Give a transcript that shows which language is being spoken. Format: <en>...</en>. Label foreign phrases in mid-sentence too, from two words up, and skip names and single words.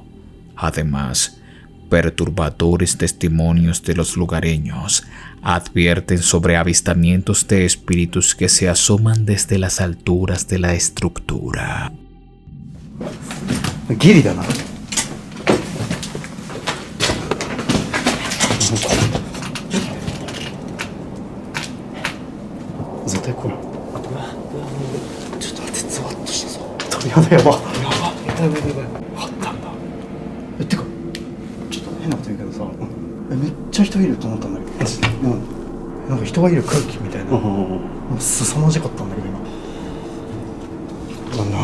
<es>Además, perturbadores testimonios de los lugareños advierten sobre avistamientos de espíritus que se asoman desde las alturas de la estructura.</es> <ja>ギリだな。絶対これ。ちょっと待って、ゾワッとしたぞ。やばやば。あったんだ。てか、ちょっと変なこと言うけどさ、めっちゃ人いると思ったんだけど、なんか人がいる空気みたいな、凄まじかったんだけど今。</ja>